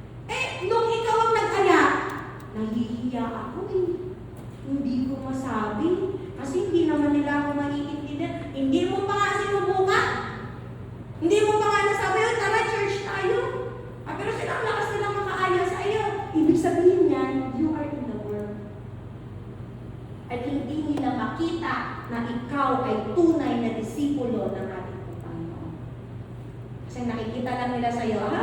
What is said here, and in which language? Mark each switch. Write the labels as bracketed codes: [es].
[tl] Eh, nung ikaw ang nag-aya, nahihiya ako eh. Hindi ko masabi. Kasi hindi naman nila ako maiintindihan. Hindi mo pa nga sinubukan. Hindi mo pa nga nasabi, tara, church tayo. Pero sila ang lakas nilang makaaya sa iyo. Ibig sabihin yan, [en] you are in the world. [tl] At hindi nila makita na ikaw ay tunay na disipulo ng ating Panginoon. Kasi nakikita lang nila sa iyo,